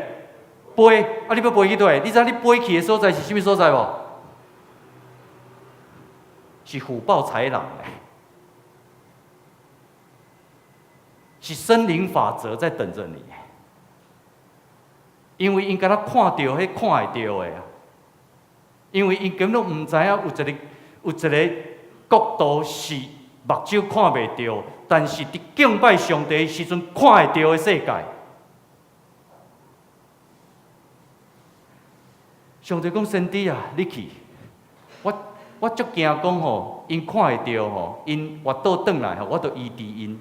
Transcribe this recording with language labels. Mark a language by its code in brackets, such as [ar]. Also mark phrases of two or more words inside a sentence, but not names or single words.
[nan] 飞，啊！你要飞去倒？你知你飞去的所在是啥物所在无？是虎豹豺狼诶，是森林法则在等着你。因为因敢若看到迄看会到的啊，因为因根本唔知影有一个国度是目睭看袂到，但是伫敬拜上帝的时阵看会到的世界。上帝讲：先知啊，你去，我足惊讲吼，因看会到吼，因活倒转来吼，我就医治因。